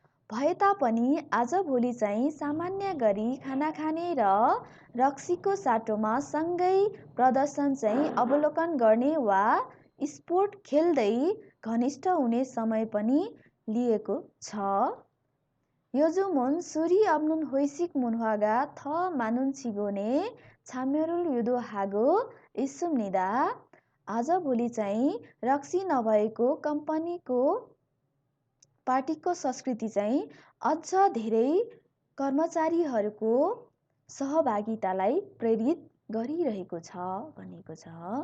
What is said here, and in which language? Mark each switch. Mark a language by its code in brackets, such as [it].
[ne] भए तापनि आजभोलि चाहिँ सामान्य गरी खाना खाने र रक्सीको साटोमा सँगै प्रदर्शन चाहिँ अवलोकन गर्ने वा स्पोर्ट खेल्दै घनिष्ठ हुने समय पनि लिएको छ। [ko] 요즘은 술이 없는 회식 문화가 더 많은 치곤에 참여를 유도하고 있습니다. [ne] आजभोलि चाहिँ रक्सी नभएको कम्पनीको पार्टीको संस्कृति चाहिँ अझ धेरै कर्मचारीहरूको सहभागितालाई प्रेरित गरिरहेको छ भनेको छ।